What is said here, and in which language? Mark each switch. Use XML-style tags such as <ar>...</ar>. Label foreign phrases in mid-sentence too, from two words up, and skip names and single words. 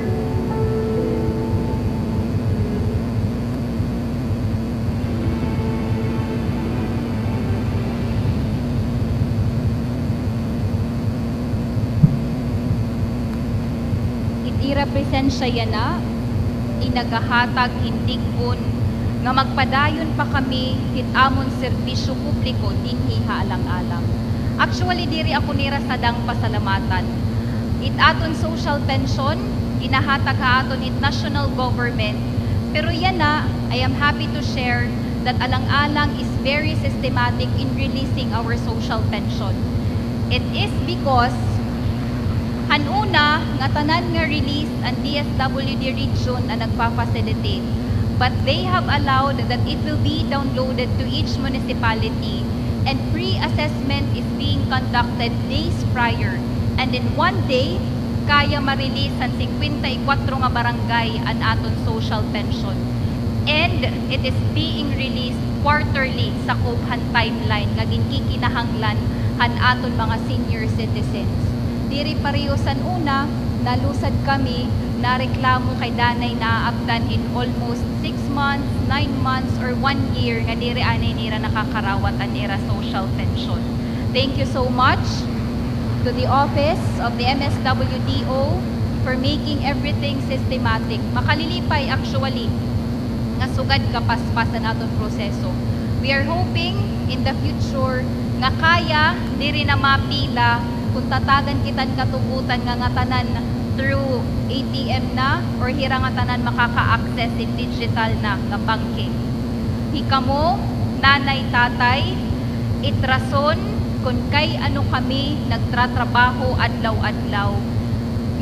<war>I-represent siya na inagahatag hindigbon nga magpadayon pa kami hitamon serbisyo publiko dinhi Alang-Alang. Actually diri ako nira sa dang pasalamatan. It aton</war> <en>social pension</en> <war>ginahatag ha aton it</war> <en>national government.</en> <war>Pero yan na,</war> <en>I am happy to share that Alang-Alang is very systematic in releasing our social pension. It is because</en> <war>hanuna nga tanan nga release ang DSWD region ang nagpa-facilitate,</war> <en>but they have allowed that it will be downloaded to each municipality and pre-assessment is being conducted days prior, and in one day</en> <war>kaya ma-release ang 54 nga barangay ang aton social pension,</war> <en>and it is being released quarterly</en> <war>sa kubhan timeline nga ginkikinahanglan han aton mga</war> <en>senior citizens.</en> <war>Diri parehosan una, nalusad kami na reklamo kay danay naaabdan</war> <en>in almost 6 months, 9 months, or 1 year</en> <war>nga diri anay nira nakakarawat ang nira</war> <en>social pension. Thank you so much to the office of the MSWDO for making everything systematic.</en> <war>Makalilipay actually nga sugad kapaspasan aton proseso.</war> <en>We are hoping in the future</en> <war>nga kaya diri na mapila kung tatagan kitan katugutan nga ngatanan</war> <en>through ATM</en> <war>na or hira nga tanan makaka-access</war> <en>in digital</en> <war>na nga banking. Hikamo, nanay, tatay, itrason kung kay ano kami nagtratrabaho adlaw-adlaw.</war>